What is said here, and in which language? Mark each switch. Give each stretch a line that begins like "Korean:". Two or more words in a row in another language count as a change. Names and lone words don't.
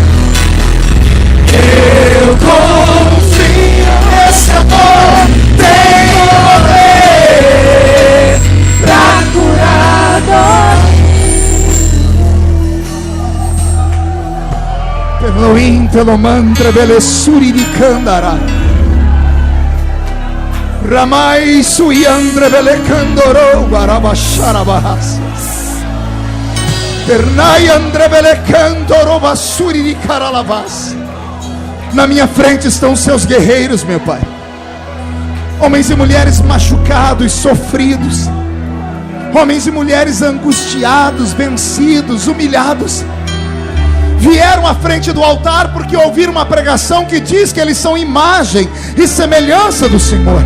Portuguese: Eu confio nesse amor, tem poder pra curar dor. Pelo intelo mantra belessuri di candara. Ramai sui andre bele candoro barabashara bahas. Pernai andre bele candoro basuri di caralavas. Na minha frente estão os seus guerreiros, meu Pai. Homens e mulheres machucados, sofridos. Homens e mulheres angustiados, vencidos, humilhados. Vieram à frente do altar porque ouviram uma pregação que diz que eles são imagem e semelhança do Senhor.